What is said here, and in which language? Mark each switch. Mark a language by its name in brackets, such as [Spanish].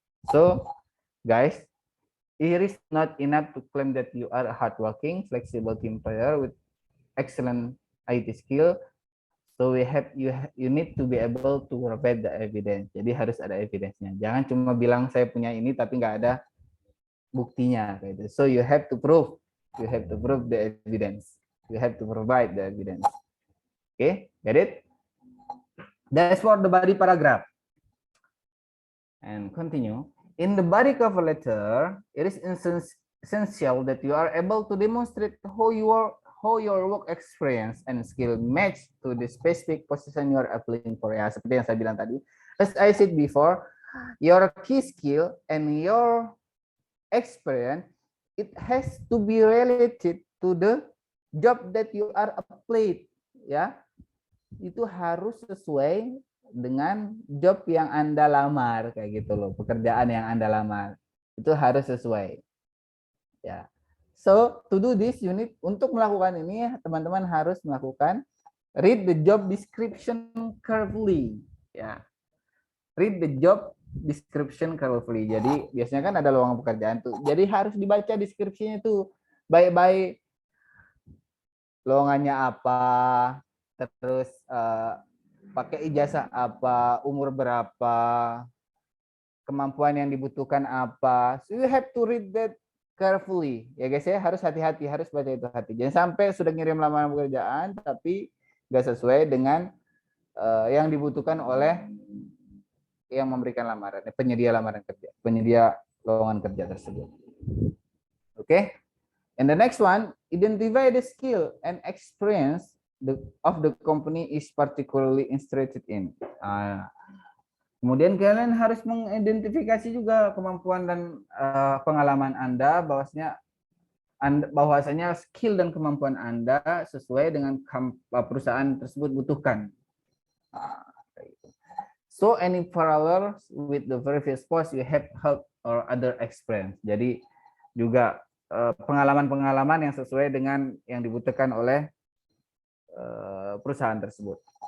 [English] So, guys, it is not enough to claim that you are a hardworking, flexible team player with excellent IT skill. So you need to be able to provide the evidence. [Indonesian] Jadi harus ada evidence-nya. Jangan cuma bilang saya punya ini tapi nggak ada buktinya. [English] Gitu. So you have to prove. You have to prove the evidence. You have to provide the evidence. Okay, get it? That's for the body paragraph. And continue. In the body cover letter, it is essential that you are able to demonstrate how your work experience and skill match to the specific position you are applying for. [Indonesian] Ya, seperti yang saya bilang tadi. [English] As I said before, your key skill and your experience, it has to be related to the job that you are applied. [Indonesian] Ya, itu harus sesuai dengan job yang Anda lamar kayak gitu loh, pekerjaan yang Anda lamar itu harus sesuai ya. [English] So to do this unit, [Indonesian] untuk melakukan ini teman-teman harus melakukan [English] read the job description carefully ya. Read the job description carefully. [Indonesian] Jadi biasanya kan ada lowongan pekerjaan tuh, jadi harus dibaca deskripsinya tuh baik-baik, lowongannya apa, terus pakai ijazah apa, umur berapa, kemampuan yang dibutuhkan apa. [English] So you have to read that carefully. [Indonesian] Ya guys ya, harus hati-hati, harus baca itu hati. Jangan sampai sudah ngirim lamaran pekerjaan tapi nggak sesuai dengan yang dibutuhkan oleh yang memberikan lamaran, penyedia lamaran kerja, penyedia lowongan kerja tersebut. Oke. [English] And the next one, identify the skill and experience of the company is particularly interested in. [Indonesian] Kemudian kalian harus mengidentifikasi juga kemampuan dan pengalaman Anda, bahwasanya skill dan kemampuan Anda sesuai dengan perusahaan tersebut butuhkan. [English] So any parallels with the previous post you have help or other experience. [Indonesian] Jadi juga pengalaman-pengalaman yang sesuai dengan yang dibutuhkan oleh perusahaan tersebut.